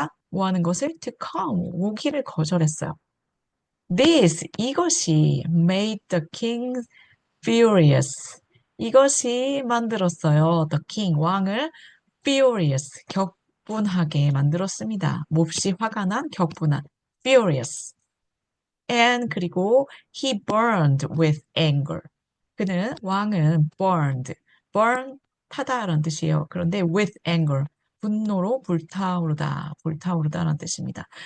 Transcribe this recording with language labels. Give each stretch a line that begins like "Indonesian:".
Korean: 뭐 하는 것을?
English: To come,
Korean: 오기를 거절했어요.
English: 이것이 made the king furious.
Korean: 이것이 만들었어요. The king, 왕을 furious, 격분하게 만들었습니다. 몹시 화가 난, 격분한, furious.
English: And
Korean: 그리고
English: he burned with anger.
Korean: 왕은 burn, 타다라는 뜻이에요. 그런데
English: with anger,
Korean: 분노로 불타오르다라는 뜻입니다.